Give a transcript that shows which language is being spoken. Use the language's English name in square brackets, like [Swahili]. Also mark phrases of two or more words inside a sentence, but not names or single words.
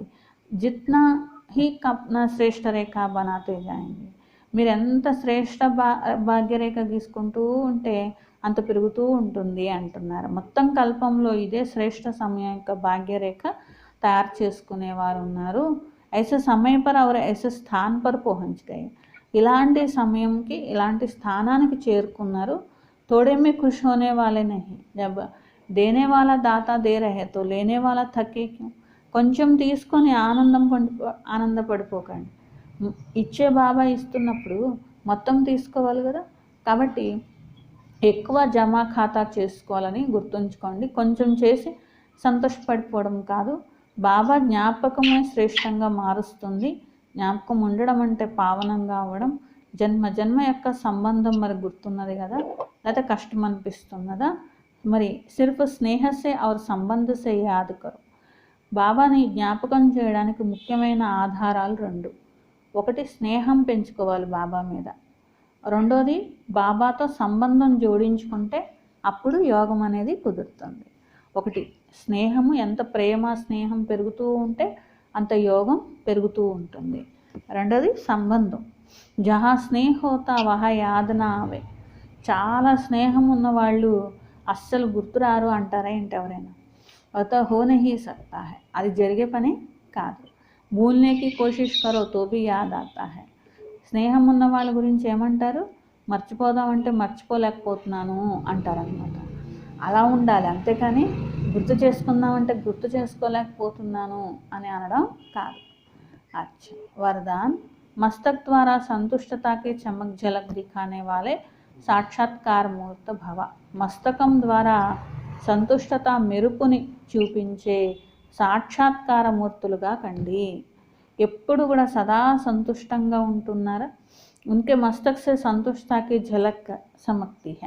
[Hindi] जितना ही कपना श्रेष्ठ रेखा बनाते जाएंगे. [Telugu] మీరు ఎంత శ్రేష్ఠ భాగ్యరేఖ గీసుకుంటూ ఉంటే అంత పెరుగుతూ ఉంటుంది అంటున్నారు. మొత్తం కల్పంలో ఇదే శ్రేష్ఠ సమయం యొక్క భాగ్యరేఖ తయారు చేసుకునేవారు ఉన్నారు. [Hindi] ऐसे समय पर और ऐसे स्थान पर पहुँच गये. [Telugu] ఇలాంటి సమయంకి ఇలాంటి స్థానానికి చేరుకున్నారు. [Hindi] थोड़े में खुश होने वाले नहीं, जब देने वाला दाता दे रहे तो लेने वाले थके क्यों, [Telugu] కొంచెం తీసుకొని ఆనందపడిపోకండి. ఇచ్చే బాబా ఇస్తున్నప్పుడు మొత్తం తీసుకోవాలి కదా. కాబట్టి ఎక్కువ జమా ఖాతా చేసుకోవాలని గుర్తుంచుకోండి. కొంచెం చేసి సంతోషపడిపోవడం కాదు. బాబా జ్ఞాపకమే శ్రేష్టంగా మారుస్తుంది. జ్ఞాపకం ఉండడం అంటే పావనంగా అవ్వడం. జన్మ జన్మ యొక్క సంబంధం మరి గుర్తున్నది కదా, లేకపోతే కష్టం అనిపిస్తున్నదా? [Hindi] మరి सिर्फ़ स्नेह से और संबंध से याद करो. [Telugu] బాబాని జ్ఞాపకం చేయడానికి ముఖ్యమైన ఆధారాలు రెండు. ఒకటి స్నేహం పెంచుకోవాలి బాబా మీద, రెండోది బాబాతో సంబంధం జోడించుకుంటే అప్పుడు యోగం అనేది కుదురుతుంది. ఒకటి స్నేహము, ఎంత ప్రేమ స్నేహం పెరుగుతూ ఉంటే అంత యోగం పెరుగుతూ ఉంటుంది. రెండోది సంబంధం, [Hindi] जहाँ स्नेह होता वहाँ याद ना आवे. [Telugu] చాలా స్నేహం ఉన్న వాళ్ళు అస్సలు గుర్తురారు అంటారా ఏంటి ఎవరైనా? [Hindi] ऐसा हो नहीं सकता है, [Telugu] అది జరిగే పని కాదు. [Hindi] भूलने की कोशिश करो तो भी याद आता है. [Telugu] స్నేహం ఉన్న వాళ్ళ గురించి ఏమంటారు? మర్చిపోదామంటే మర్చిపోలేకపోతున్నాను అంటారనమాట. అలా ఉండాలి, అంతేకాని గుర్తు చేసుకుందామంటే గుర్తు చేసుకోలేకపోతున్నాను అని అనడం కాదు. [Hindi] अच्छा वरदान, मस्तक द्वारा संतुष्टता के चमक झलक दिखाने वाले साक्षात्कार मूर्त भव. [Telugu] మస్తకం ద్వారా సంతుష్టత మెరుపుని చూపించే సాక్షాత్కార మూర్తులుగా కండి. ఎప్పుడు కూడా సదా సంతుష్టంగా ఉంటున్నారా? [Hindi] उनके मस्तक से संतुष्ट की झलक समकती है.